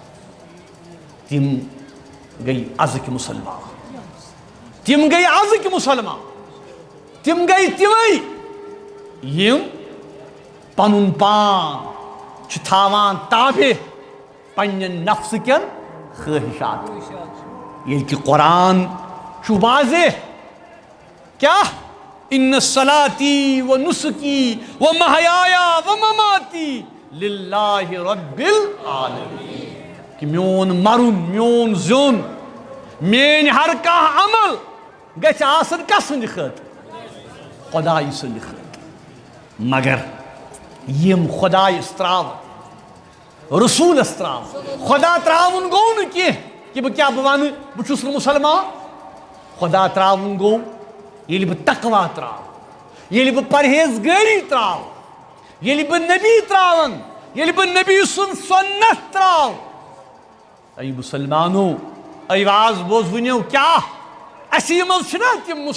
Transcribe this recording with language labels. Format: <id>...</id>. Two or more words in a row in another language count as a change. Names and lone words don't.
<ks>تِم گٔے أزٕکۍ مُسلمان تِم گٔے أزٕکۍ مُسلمان تِم گٔے تِمے یم پنُن پان چھِ تھاوان تابع پننٮ۪ن نفسہٕ کٮ۪ن خٲہِشاتن ییٚلہِ کہِ قرآن چھُ واضح</ks> <ar>کیٛاہ ان صلاتی و نسکی و محیایا و مماتی للہ رب العالمین</ar> <ks>کہ میون مرُن میون زیُن میٲنۍ ہر کانٛہہ عمل گژھِ آسُن کسٕنٛدِ خٲطرٕ خۄدایہِ سٕنٛدِ خٲطرٕ مگر یم خۄدایس تراون رسوٗلس تراون خۄدا تراوُن گوٚو نہٕ کینٛہہ کہ بہٕ کیٛاہ بہٕ ونہٕ بہٕ چھُس نہٕ مُسلمان خۄدا تراوُن گوٚو ییٚلہِ بہٕ تقوا تراو ییٚلہِ بہٕ پرہیزگٲری تراو ییٚلہِ بہٕ نبی تراون ییٚلہِ بہٕ نبی سُنٛد سُنت تراو اے مسلمانو آواز بوزوٕنیو کیٛاہ اَسہِ منٛز چھِنہ تِم</ks>